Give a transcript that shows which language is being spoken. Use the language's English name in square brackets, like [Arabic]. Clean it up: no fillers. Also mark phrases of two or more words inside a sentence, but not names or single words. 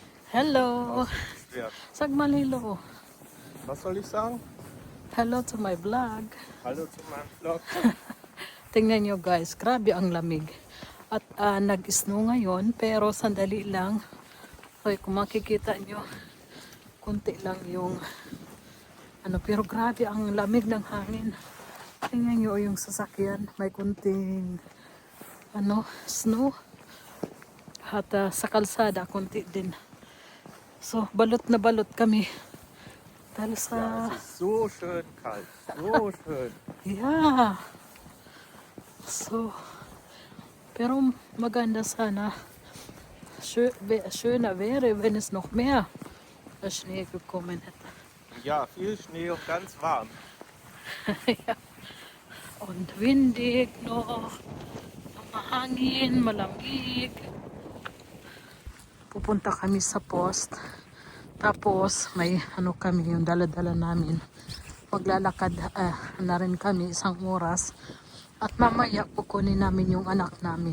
[English] Hello! [German] Ja. Sag mal hello. Was soll ich sagen? [English] Hello to my vlog. [German] Hallo zu meinem Vlog. [Filipino] Tingnan nyo guys, grabe ang lamig. At nag-snow ngayon, pero sandali lang. Okay, kung makikita nyo, kunti lang yung pero grabe ang lamig ng hangin. Tingnan nyo yung sasakyan, may kunting snow. At sa kalsada, kunti din. So, balot na balot kami. Dahil sa... [German] Ja, es ist so schön kalt. So schön. [English] Yeah. So, [Filipino] pero maganda sana. [German] Schöner wäre, wenn es noch mehr Schnee gekommen hätte. Ja, viel Schnee und ganz warm. Ja. Und windig noch. [Filipino] Mahangin, malamig. Pupunta kami sa post. Tapos may kami yung dala-dala namin. Maglalakad na rin kami 1 oras. At mamaya kukunin namin yung anak namin.